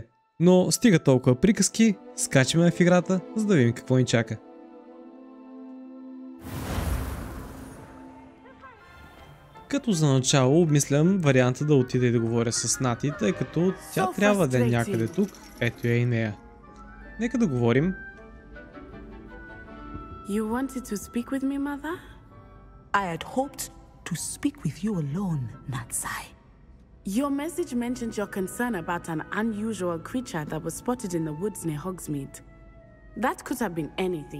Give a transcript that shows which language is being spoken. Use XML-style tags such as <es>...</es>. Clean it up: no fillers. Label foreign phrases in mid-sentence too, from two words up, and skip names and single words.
<bg>Но стига толкова приказки, скачаме в играта, за да видим какво ни чака. Като за начало обмислям варианта да отида и да говоря с Нати, тъй като тя трябва да е някъде тук. Ето я и нея. Нека да говорим.</bg> <en>You wanted to speak with me, mother? I had hoped to speak with you alone, Natsai. Your message mentioned your concern about an unusual creature that was spotted in the woods near Hogsmeade. That could have been anything.</en>